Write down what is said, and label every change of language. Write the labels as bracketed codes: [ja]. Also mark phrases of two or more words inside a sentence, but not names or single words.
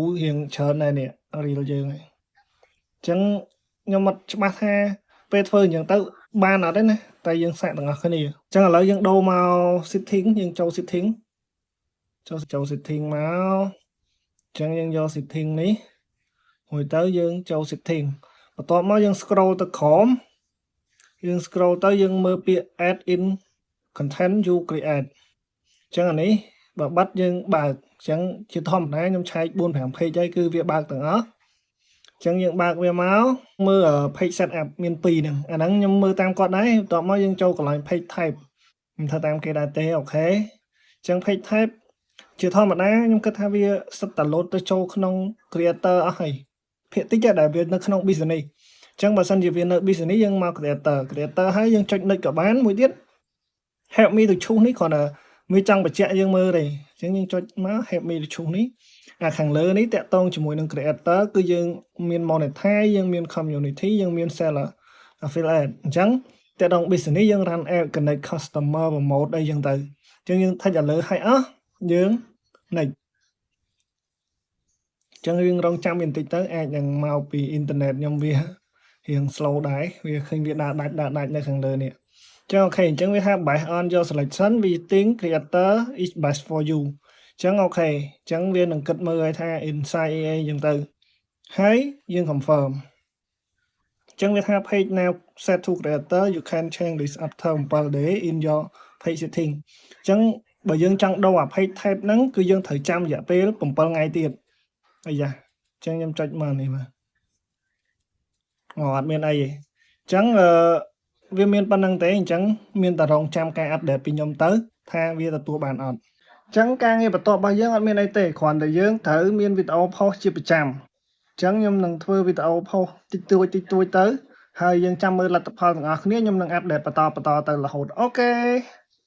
[km] រៀងច្រើនដែរនេះ reel យើងអញ្ចឹងខ្ញុំអត់ច្បាស់ថាពេលធ្វើអញ្ចឹងទៅបានអត់ទេណាតែយើងសាកទាំងអស់គ្នាអញ្ចឹងឥឡូវយើងដូរមក setting យើងចូល setting ចូល setting មកអញ្ចឹងយើង យក setting នេះមួយទៅយើងចូល setting បន្ទាប់មកយើង scroll ទៅក្រោមយើង scroll ទៅយើងមើលពាក្យ [en] add in content you create [km] អញ្ចឹងអានេះបើបិទ យើងបើកអញ្ចឹងជាធម្មតាខ្ញុំឆែក 4-5 page ហើយគឺវាបើកទាំងអស់អញ្ចឹងយើងបើកវាមកមើល [en] page setup [km] មាន2ហ្នឹងអាហ្នឹងខ្ញុំមើលតាមគាត់ដែរបន្ទាប់មកយើងចូលកន្លែង [en] page type [km] ខ្ញុំធ្វើតាមគេដែរទេអូខេអញ្ចឹង [en] page type [km] ជាធម្មតាខ្ញុំគិតថាវាសិតតែ load ទៅចូលក្នុង creator អស់ហើយភាគតិចដែលវានៅក្នុង business អញ្ចឹងបើសិនជាវានៅ business យើងមក creator ហើយយើងចុច next ក៏បានមួយទៀត [en] help me to choose [km] នេះគ្រាន់តែវាចង់បញ្ជាក់យើងមើលទេអញ្ចឹងយើងចុចមក [en] help me to choose [km] នេះខាងលើនេះតាក់ទងជាមួយនឹង creator គឺយើងមាន monetize យើងមាន community យើងមាន [en] seller affiliate [km] អញ្ចឹងតាក់ទង business យើង [en] run ad connect customer promote [km] អីចឹងទៅអញ្ចឹងយើង touch លើឲ្យអស់យើង next អញ្ចឹងយើងរងចាំបន្តិចទៅអាចនឹងមកពី internet ខ្ញុំវារៀង slow ដែរវាឃើញវាដាច់នៅខាងលើនេះ អញ្ចឹងអូខេអញ្ចឹងវាថា [en] based on your selection we think creator is best for you [km] អញ្ចឹងអូខេអញ្ចឹងវានឹងគិតមើលឲ្យថា insight អីអញ្ចឹងទៅហើយយើង confirm អញ្ចឹងវាថា [en] page now set to creator you can change this after 7 day in your page setting [km] អញ្ចឹងបើយើងចង់ដូរអា [en] page type [km] ហ្នឹងគឺយើងត្រូវចាំរយៈពេល7ថ្ងៃទៀតអាយ៉ាអញ្ចឹងខ្ញុំចុចមកនេះមក អត់មានអីទេអញ្ចឹងវាមានប៉ុណ្្នឹងទេអញ្ចឹងមានតែរងចាំការអាប់ដេតពីខ្ញុំទៅថាវាទទួលបានអត់អញ្ចឹងការងារបន្ទាប់របស់យើងអត់មានអីទេគ្រាន់តែយើងត្រូវមានវីដេអូ post ជាប្រចាំអញ្ចឹងខ្ញុំនឹងធ្វើវីដេអូ post តិចតួចទៅហើយយើងចាំមើលលទ្ធផលទាំងអស់គ្នាខ្ញុំនឹងអាប់ដេតបន្តទៅរហូតអូខេ